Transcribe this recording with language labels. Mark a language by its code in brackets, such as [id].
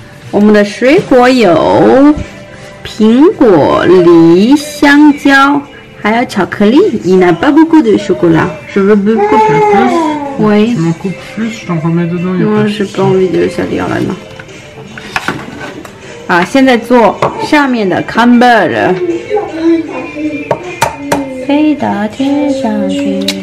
[zh] 我们的水果有苹果、梨、香蕉。还有巧克力， [fr] il n'a pas beaucoup de chocolat. Je veux beaucoup plus. Oui. Tu m'en coupes plus, je t'en remets dedans. Moi, j'ai pas envie de ça dire là non. [zh] 啊，现在做上面的 crumble。飞到天上去。